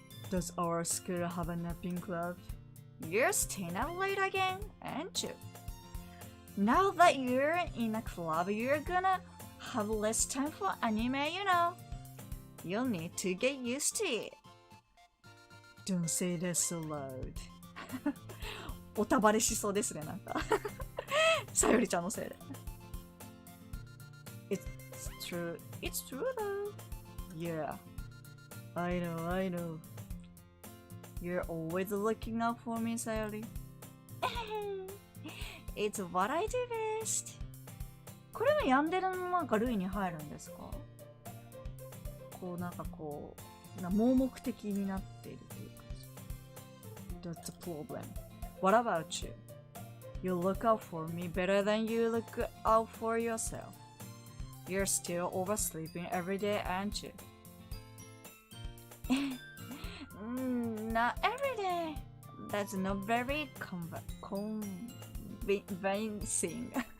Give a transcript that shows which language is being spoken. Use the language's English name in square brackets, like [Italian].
[English] Does our school have a napping club? You're staying up late again, aren't you? Now that you're in a club, you're gonna have less time for anime, you know. You'll need to get used to it. Don't say that so loud. [Japanese] おたばれしそうですね、なんか。さよりちゃんのせいで。 [English] It's true. It's true though. Yeah. I know. You're always looking out for me, Sayori. It's what I do best. [Japanese] これは病んでるのなんか類に入るんですか？こうなんかこう盲目的になっているというか。 [English] That's the problem. What about you? You look out for me better than you look out for yourself. You're still oversleeping every day, aren't you? Not every day. That's not very convincing.